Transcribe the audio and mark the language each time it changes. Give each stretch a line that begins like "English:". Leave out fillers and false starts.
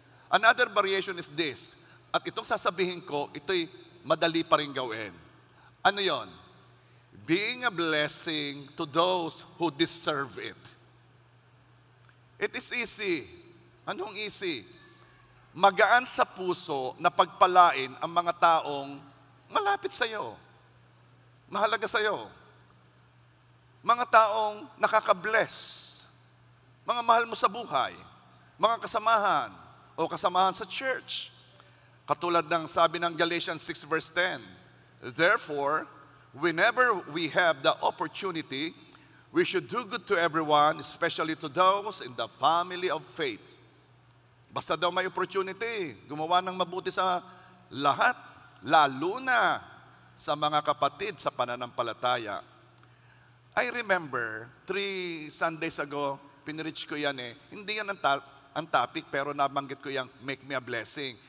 English: Another variation is this.
Filipino: At itong sasabihin ko, ito'y madali pa rin gawin. Ano yon?
English: Being a blessing to those who deserve it. It is easy.
Filipino: Anong easy? Magaan sa puso na pagpalain ang mga taong malapit sa iyo. Mahalaga sa iyo. Mga taong nakaka-bless. Mga mahal mo sa buhay. Mga kasamahan o kasamahan sa church. Katulad ng sabi ng
English: Galatians 6 verse 10, therefore, whenever we have the opportunity, we should do good to everyone, especially to those in the family of faith.
Filipino: Basta daw may opportunity, gumawa ng mabuti sa lahat, lalo na sa mga kapatid sa pananampalataya.
English: I remember, 3 Sundays ago,
Filipino: pinreach ko yan eh. Hindi yan ang topic, pero nabanggit ko yung
English: make me a blessing.